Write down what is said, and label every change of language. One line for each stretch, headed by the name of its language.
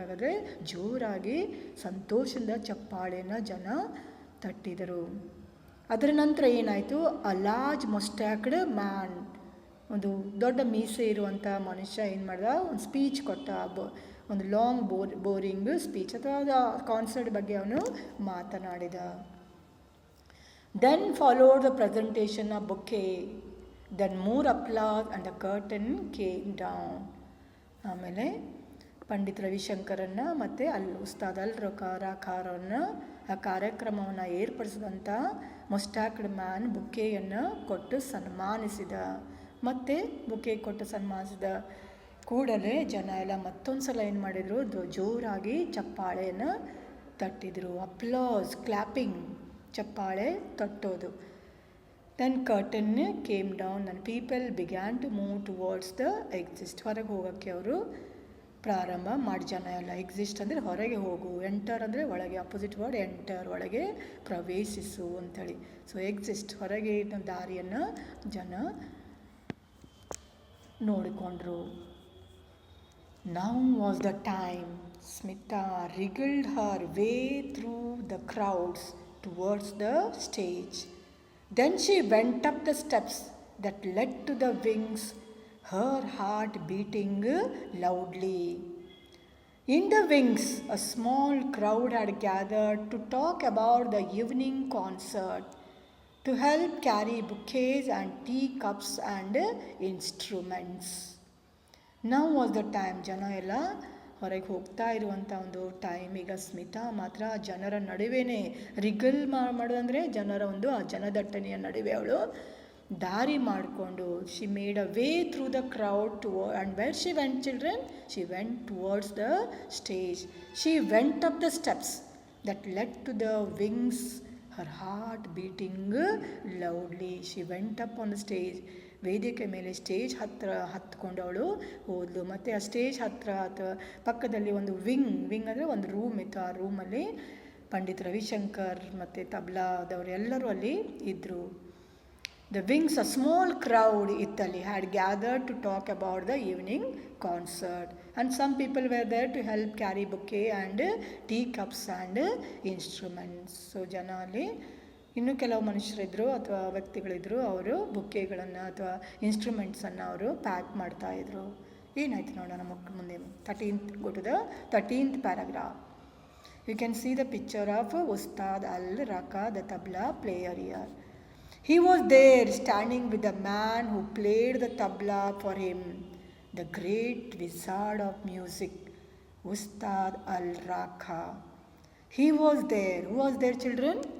Kannada: ಹಾಗಾದರೆ ಜೋರಾಗಿ ಸಂತೋಷದಿಂದ ಚಪ್ಪಾಳೆಯನ್ನು ಜನ ತಟ್ಟಿದರು. ಅದರ ನಂತರ ಏನಾಯಿತು?
English: a large moustached man,
Kannada: ಒಂದು ದೊಡ್ಡ ಮೀಸೆ ಇರುವಂಥ ಮನುಷ್ಯ ಏನು ಮಾಡ್ದ? ಒಂದು ಸ್ಪೀಚ್ ಕೊಟ್ಟ, ಒಂದು
English: long boring speech
Kannada: ಅಥವಾ ಕಾನ್ಸರ್ಟ್ ಬಗ್ಗೆ ಅವನು ಮಾತನಾಡಿದ.
English: Then followed the presentation of bouquet, then more applause and the curtain came down.
Kannada: ಆಮೇಲೆ ಪಂಡಿತ್ ರವಿಶಂಕರನ್ನು ಮತ್ತು ಉಸ್ತಾದ್ ಅಲ್ ರಾಕಾರನ್ನು ಆ ಕಾರ್ಯಕ್ರಮವನ್ನು ಏರ್ಪಡಿಸಿದಂಥ ಮೊಸ್ಟ್ಯಾಕ್ಡ್ ಮ್ಯಾನ್ ಬುಕ್ಕೆಯನ್ನು ಕೊಟ್ಟು ಸನ್ಮಾನಿಸಿದ. ಮತ್ತು ಬುಕ್ಕೆ ಕೊಟ್ಟು ಸನ್ಮಾನಿಸಿದ ಕೂಡಲೇ ಜನ ಎಲ್ಲ ಮತ್ತೊಂದು ಸಲ ಏನು ಮಾಡಿದರು? ಜೋರಾಗಿ ಚಪ್ಪಾಳೆಯನ್ನು ತಟ್ಟಿದರು. ಅಪ್ಲಾಸ್, ಕ್ಲಾಪಿಂಗ್, ಚಪ್ಪಾಳೆ ತಟ್ಟೋದು.
English: Then curtain came down and people began to move towards the exit.
Kannada: ಹೊರಗೆ ಹೋಗೋಕ್ಕೆ ಅವರು ಪ್ರಾರಂಭ ಮಾಡಿ ಜನ ಎಲ್ಲ. ಎಕ್ಸಿಸ್ಟ್ ಅಂದರೆ ಹೊರಗೆ ಹೋಗು, ಎಂಟರ್ ಅಂದರೆ ಒಳಗೆ, ಅಪೋಸಿಟ್ ವರ್ಡ್ ಎಂಟರ್, ಒಳಗೆ ಪ್ರವೇಶಿಸು ಅಂಥೇಳಿ. ಸೊ ಎಕ್ಸಿಸ್ಟ್, ಹೊರಗೆ ದಾರಿಯನ್ನು ಜನ ನೋಡಿಕೊಂಡ್ರು.
English: Now was the time. Smita wriggled her way through the crowds towards the stage. Then she went up the steps that led to the wings, her heart beating loudly. In the wings, a small crowd had gathered to talk about the evening concert, to help carry bouquets and teacups and instruments. ನಾವು was the time.
Kannada: ಜನ ಎಲ್ಲ ಹೊರಗೆ ಹೋಗ್ತಾ ಇರುವಂಥ ಒಂದು time. ಈಗ ಸ್ಮಿತಾ ಮಾತ್ರ ಜನರ ನಡುವೆನೇ ರಿಗಲ್ ಮಾಡೋದಂದರೆ ಜನರ ಒಂದು ಆ ಜನದಟ್ಟಣೆಯ ನಡುವೆ ಅವಳು ದಾರಿ ಮಾಡಿಕೊಂಡು
English: She made a way through the crowd to and where she went children, she went towards the stage. She went up the steps that led to the wings, her heart beating loudly. She went up on the stage.
Kannada: ವೇದಿಕೆ ಮೇಲೆ stage ಹತ್ತಿರ ಹತ್ಕೊಂಡು ಅವಳು ಹೋದ್ಲು. ಮತ್ತು ಆ stage ಹತ್ತಿರ ಅಥವಾ ಪಕ್ಕದಲ್ಲಿ ಒಂದು ವಿಂಗ್ ಅಂದರೆ ಒಂದು ರೂಮ್ ಇತ್ತು. ಆ ರೂಮಲ್ಲಿ ಪಂಡಿತ್ ರವಿಶಂಕರ್ ಮತ್ತು ತಬ್ಲಾದವರು ಎಲ್ಲರೂ ಅಲ್ಲಿ ಇದ್ದರು.
English: the wings, a small crowd
Kannada: ಇತ್ತಲ್ಲಿ,
English: Had gathered to talk about the evening concert and some people were there to help carry bouquet and tea cups and instruments.
Kannada: So ಜನ ಅಲ್ಲಿ ಇನ್ನೂ ಕೆಲವು ಮನುಷ್ಯರಿದ್ದರು ಅಥವಾ ವ್ಯಕ್ತಿಗಳಿದ್ದರು, ಅವರು ಬುಕ್ಕೆಗಳನ್ನು ಅಥವಾ ಇನ್ಸ್ಟ್ರೂಮೆಂಟ್ಸನ್ನು ಅವರು ಪ್ಯಾಕ್ ಮಾಡ್ತಾಯಿದ್ರು. ಏನಾಯ್ತು ನೋಡೋಣ ಮುಂದೆ.
English: 13th, go to the 13th paragraph. You can see the picture of Ustad Al Raka, the tabla player here. He was there standing with the man who played the tabla for him, the great wizard of music, Ustad Al Raka. He was there. Who was there, children?